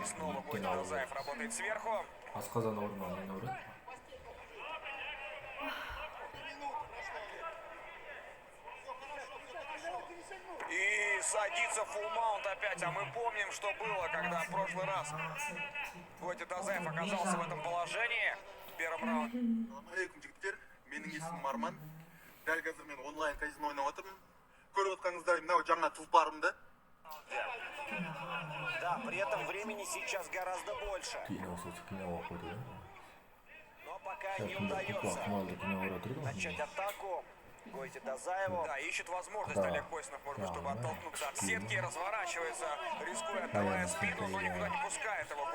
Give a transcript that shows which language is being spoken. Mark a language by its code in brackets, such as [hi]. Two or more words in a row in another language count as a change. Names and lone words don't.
[ru] Снова Гойти Дазаев работает сверху. И садится фулл маунт опять, а мы помним, что было, когда в прошлый раз Гойти Дазаев оказался в этом положении. первом раунде. [kk] Ассалаумағалейкум жігіттер, менің есімім Арман. Дәл қазір мен онлайн казино ойнап отырмын. Көріп отқаныңыздай мынау жаңа тұлпарымды. [ru] Да, при этом времени сейчас гораздо больше. Но пока не удается начать атаку. Гойти Дазаеву. Да, ищет возможность Олег Косинов, может быть, чтобы оттолкнуться от сетки, разворачивается, рискуя, отдавая спину, но никуда не пускает его.